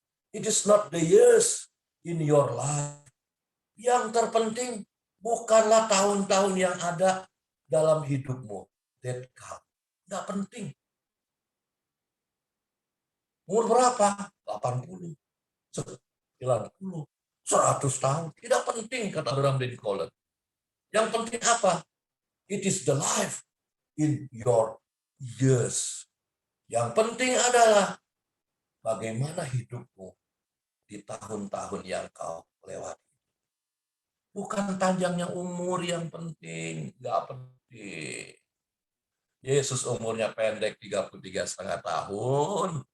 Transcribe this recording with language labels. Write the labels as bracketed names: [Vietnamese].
[English] It is not the years in your life. [Indonesian] Yang terpenting bukanlah tahun-tahun yang ada dalam hidupmu. [English] That count. [Indonesian] Nggak penting. Umur berapa? 80, 90, 100 tahun. Tidak penting, kata Abraham Lincoln. Yang penting apa? [English] It is the life in your years. [Indonesian] Yang penting adalah bagaimana hidupmu di tahun-tahun yang kau lewati. Bukan panjangnya umur yang penting, nggak penting. Yesus umurnya pendek 33,5 tahun.